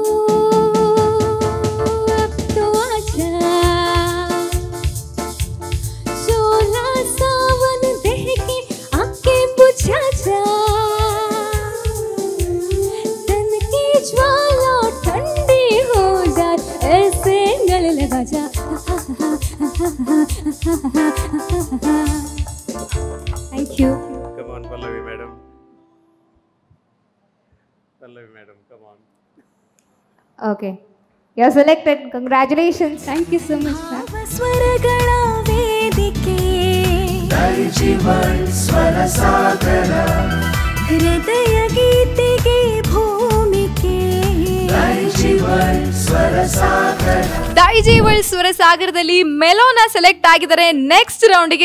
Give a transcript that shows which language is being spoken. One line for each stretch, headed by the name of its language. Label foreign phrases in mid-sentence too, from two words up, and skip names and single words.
Hindi: अब तो आजा, शोला सावन देह की आंखें बुझा जा, तन की ज्वाला ठंडी हो जा, ऐसे गले लगा जा.
English: Thank you. Come on, Pallavi madam. Pallavi madam, come on. Okay. You're selected. Congratulations. Thank you so much, ma'am.
Kannada: ಸ್ವರಗಳ ಜೀವನ್ ಸ್ವರ ಸಾಗರ ಹೃದಯ ಗೀತೆಗೆ ಭೂಮಿಕೆ ಜೀವನ್ ಸ್ವರ ಸಾಗರ ದೈಜಿವಲ್ ಸ್ವರ ಸಾಗರದಲ್ಲಿ ಮೆಲೋನ ಸೆಲೆಕ್ಟ್ ಆಗಿದ್ದಾರೆ ನೆಕ್ಸ್ಟ್ ರೌಂಡಿಗೆ.